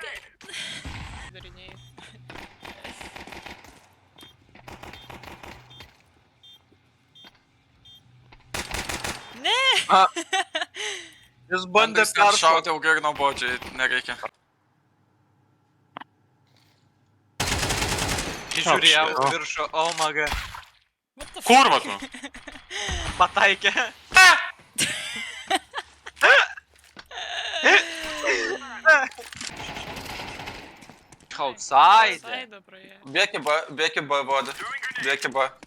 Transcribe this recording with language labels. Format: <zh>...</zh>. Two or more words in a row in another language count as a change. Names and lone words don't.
<lt>Ne! Jis bandė peršauti ilgai ir nuobodžiai, nereikia. Žiūrėjau viršų,</lt> <en>oh my god.</en> <lt>Kurva tu? Pataikė. Outside. Bėki B, vodė. Bėki B.</lt>